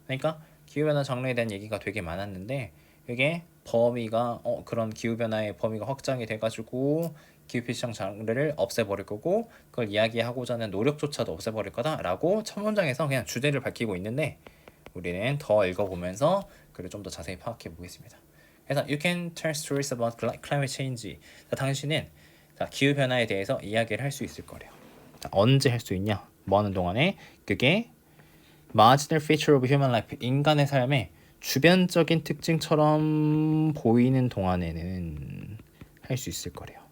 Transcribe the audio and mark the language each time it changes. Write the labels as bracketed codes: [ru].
[ko] 그러니까 기후변화 장르에 대한 얘기가 되게 많았는데, 이게 범위가 그런 기후변화의 범위가 확장이 돼가지고 기후피시장 장르를 없애버릴 거고, 그걸 이야기하고자 하는 노력조차도 없애버릴 거다라고 첫 문장에서 그냥 주제를 밝히고 있는데, 우리는 더 읽어보면서 그를 좀 더 자세히 파악해 보겠습니다. [en] 그래서 you can tell stories about climate change. [ko] 자, 당신은 기후변화에 대해서 이야기를 할 수 있을 거래요. 자, 언제 할 수 있냐? 뭐 하는 동안에? 그게 [en] marginal feature of human life, [ko] 인간의 삶의 주변적인 특징처럼 보이는 동안에는 할 수 있을 거래요.